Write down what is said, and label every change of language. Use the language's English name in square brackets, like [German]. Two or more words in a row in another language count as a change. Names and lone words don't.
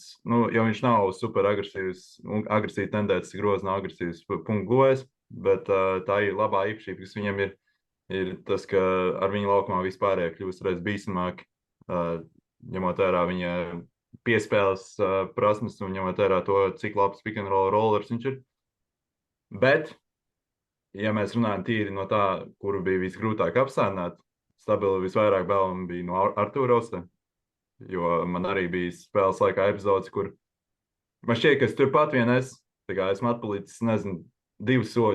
[Latvian] Jo viņš nav super agresīvi tendēts, groza nav agresīvs punktu guvējs, bet tā ir labā īpašība, kas viņam ir tas, ka ar viņu laukumā vispārējā kļūst reiz bīstamāk, ņemot vērā viņa piespēles prasmes un ņemot vērā to, cik labs [English] pick and roll rollers [Latvian] viņš ir. Bet, ja mēs runājam tīri no tā, kuru bija visgrūtāk apsēdināt, stabili visvairāk bēlām bija no Artūra Ausēja, jo man arī bija spēles laikā epizodes, kur man šķiet, ka es turpat vien tā kā esmu atpalicis, nezinu, divus soļus.